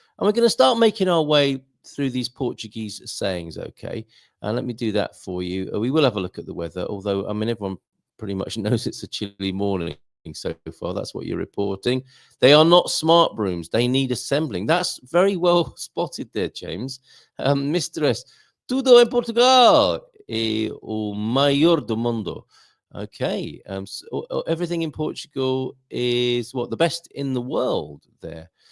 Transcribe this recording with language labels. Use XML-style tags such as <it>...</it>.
<en>And we're going to start making our way through these Portuguese sayings. Okay, and let me do that for you. We will have a look at the weather, although I mean everyone pretty much knows it's a chilly morning so far. That's what you're reporting. They are not smart brooms. They need assembling. That's very well spotted there, James. Mr. S.</en> <pt>Tudo em Portugal é o maior do mundo.</pt> <en>Okay. So everything in Portugal is what? The best in the world there.</en>